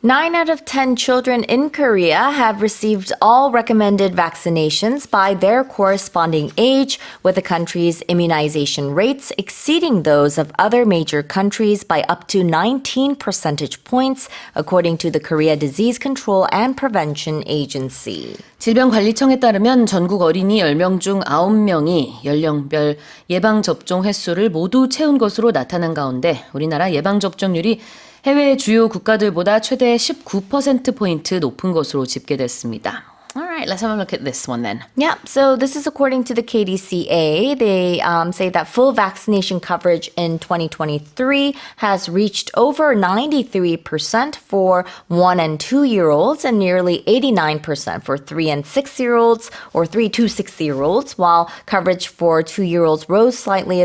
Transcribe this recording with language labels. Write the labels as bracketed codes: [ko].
[en] 9 out of 10 children in Korea have received all recommended vaccinations by their corresponding age, with the country's immunization rates exceeding those of other major countries by up to 19 percentage points, according to the Korea Disease Control and Prevention Agency. [ko] 질병관리청에 따르면 전국 어린이 10명 중 9명이 연령별 예방접종 횟수를 모두 채운 것으로 나타난 가운데 우리나라 예방접종률이 해외 주요 국가들보다 최대 19%포인트 높은 것으로 집계됐습니다. [en] All right, let's have a look at this one then. Yeah, so this is according to the KDCA. They say that full vaccination coverage in 2023 has reached over 93% for 1 and 2-year-olds and nearly 89% for 3 and 6-year-olds or 3 to 6-year-olds, while coverage for 2-year-olds rose slightly.